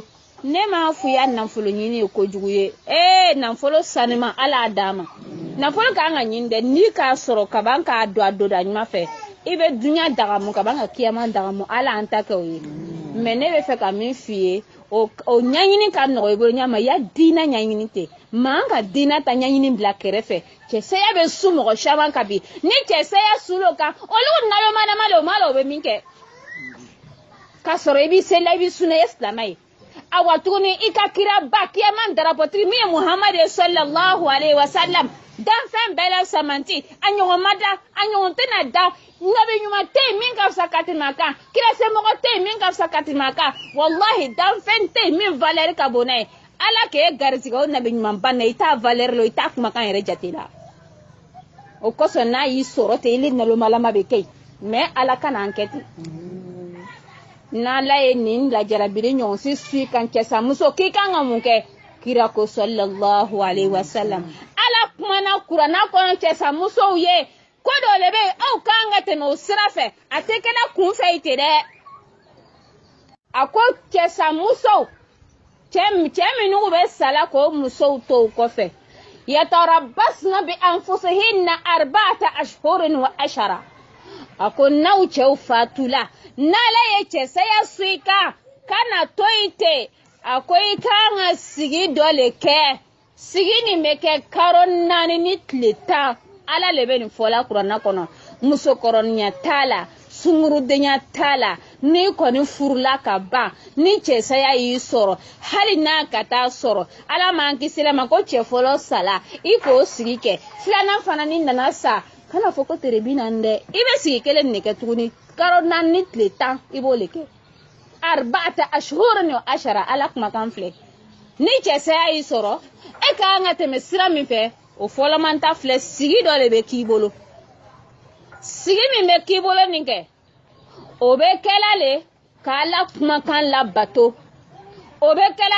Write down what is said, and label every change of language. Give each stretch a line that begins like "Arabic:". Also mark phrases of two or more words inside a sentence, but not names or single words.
Bambara: ne m'a fɔ ya nafolo ɲini ye kojugu ye nafolo sanima ala d'a ma nafolo kan ka ɲini dɛ n'i k'a sɔrɔ kaban k'a don a don da ɲuman fɛ i bɛ dunya dagamu kaban ka kiyama dagamu ala an ta kɛ o ye mais ne bɛ fɛ ka min f'i ye o ɲaɲini ka nɔgɔ i bolo ɲama ya diina ɲaɲini tɛ maa ka diina ta ɲaɲini bila kɛrɛfɛ cɛsaya bɛ su mɔgɔ caman kan bi ni cɛsaya sulo kan olu nalomanama le o bɛ min kɛ k'a sɔrɔ i b'i seli i b'i sunna i ye silamɛ ye awa tuguni i ka kira ba kiyama darapɔtigi min ye muhamadu
Arabic: صلى الله عليه وسلم
Bambara: danfɛn bɛɛ la samanti a ɲɔgɔn ma da a ɲɔgɔn tɛna da nabi ɲuman tɛ yen min ka fisa ka tɛmɛ a kan kira semɔgɔ tɛ yen min ka fisa ka tɛmɛ a kan wallahi danfɛn tɛ yen min valeur ka bon n'a ye ala k'e garizigɛ o nabi ɲuman ba na i t'a valeur la i t'a kumakan yɛrɛ jate la o kosɔn n'a y'i sɔrɔ ten ili nalomalama bɛ kɛ mais ala kana an kɛ ten n'ala ye nin lajarabiri ɲɔgɔn si su kan cɛsa muso k'i kan ka mun kɛ kira ko
Arabic: صلى الله عليه وسلم
Bambara: ala kumana kuranna kɔnɔ cɛsa musow ye ko dɔ le bɛ aw kan ka tɛmɛ o sira fɛ a tɛ kɛla kun fɛ i tɛ dɛ a ko cɛsa musow cɛ minnu bɛ sala k'o musow to o kɔfɛ
Arabic: يتربصن بأنفسهن أربعة أشهر وعشرا
Bambara: a ko n'aw cɛw fatula n'ala ye cɛsaya su i kan kana to i ten a ko i kan ka sigi dɔ le kɛ sigi nin bɛ kɛ kalo 4 ni tile 10 ala le bɛ nin fɔla kuranna kɔnɔ musokɔrɔninya t'a la sungurudenya t'a la n'i kɔni furula ka ban ni cɛsaya y'i sɔrɔ hali n'a ka taa sɔrɔ ala m'an kisi la ma ko cɛ fɔlɔ sala i k'o sigi kɛ filanan fana ni nana sa kana fɔ ko tere bi naani dɛ i bɛ sigi kelen de kɛ tuguni kalo 4 ni tile 10 i b'o le kɛ
Arabic: أربعة أشهر وعشرا
Bambara: ala kumakan filɛ ni cɛsaya y'i sɔrɔ e ka kan ka tɛmɛ sira min fɛ o fɔlɔman ta filɛ sigi dɔ de bɛ k'i bolo sigi min bɛ k'i bolo nin kɛ o bɛ kɛla le k'ala kumakan labato o bɛ kɛla